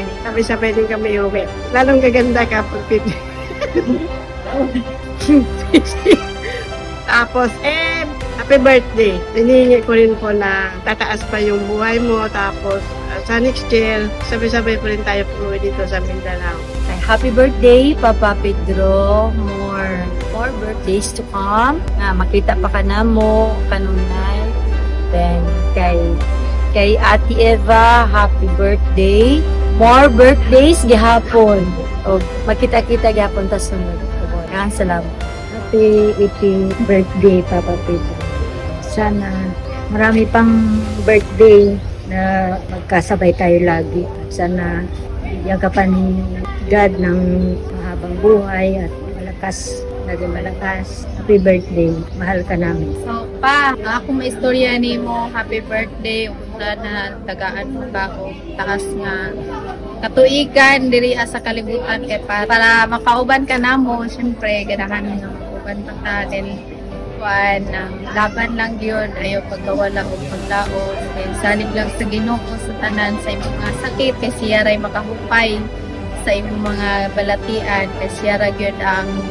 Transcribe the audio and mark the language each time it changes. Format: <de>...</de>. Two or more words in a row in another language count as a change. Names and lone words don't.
<tl>Sabay-sabay din kami uwi. Lalong gaganda ka pag Tapos,</tl> <en>happy birthday.</en> <tl>Hinihingi ko rin po na tataas pa yung buhay mo. Tapos, sa</tl> <en>next year,</en> <tl>sabay-sabay po rin tayo umuwi dito sa Mindanao.</tl> <en>Happy birthday, Papa Pedro! More birthdays to come.</en> <ceb>Makita pa ka na mo, kanunay. Then, kay Ate Eva,</ceb> <en>happy birthday. More birthdays</en> <ceb>gihapon. O, makita-kita gihapon ta sunod.</ceb> <tl>Maraming salamat.</tl> <en>Happy 80th birthday, Papa Pedro.</en> <tl>Sana marami pang birthday na magkasabay tayo lagi. Sana bigyan ka pa ni God ng mahabang buhay at malakas, naging malakas.</tl> <en>Happy birthday.</en> <tl>Mahal ka namin. So,</tl> <ceb>pa, ako maistorya ni mo,</ceb> <en>happy birthday,</en> <ceb>una na tagaan mo ka o takas nga katuigan diri sa kalibutan kay para makauban ka namo, syempre ganahan mo na makauban pa ta then</ceb> <tl>laban lang yun,</tl> <ceb>ayaw pagkawala o paglaos then salig lang sa Ginoo sa tanan sa imong mga sakit kay siya ray makahupay sa imong mga balatian kay siya ra gyud ang</ceb>